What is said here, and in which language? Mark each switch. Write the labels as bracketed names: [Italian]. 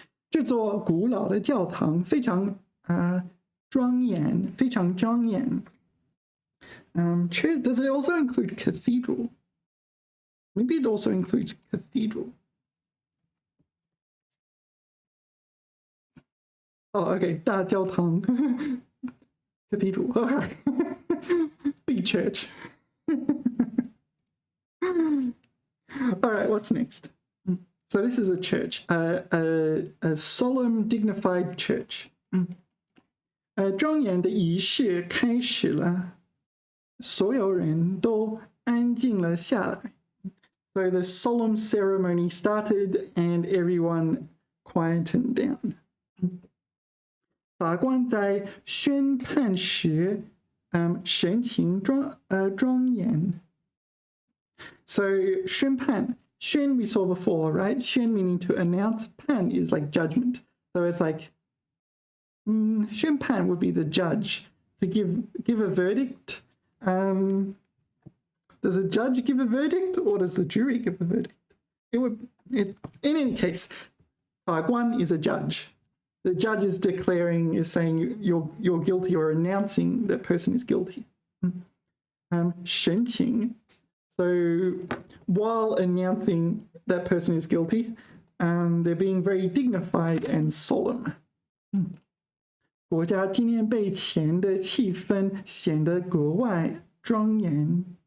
[Chinese] 这座古老的教堂非常庄严，非常庄严。 [English] Does it also include cathedral? Maybe it also includes cathedral. Oh, okay, 大教堂。Cathedral. All right. Big church. All right, what's next? So this is a church, a solemn, dignified church. [Chinese] 庄严的仪式开始了，所有人都安静了下来。 [English] So the solemn ceremony started and everyone quietened down. [Chinese] 法官在宣判时，神情庄严。 [English] So 宣判 宣 we saw before, right? 宣 meaning to announce. Pan is like judgment. So it's like 宣判 would be the judge to give a verdict. Does a judge give a verdict or does the jury give a verdict? In any case, 法官 is a judge. The judge is declaring, is saying you're guilty, or announcing that person is guilty. [Chinese] 申请. [English] So while announcing that person is guilty, they're being very dignified and solemn. [Chinese] 国家纪念碑前的气氛显得格外庄严.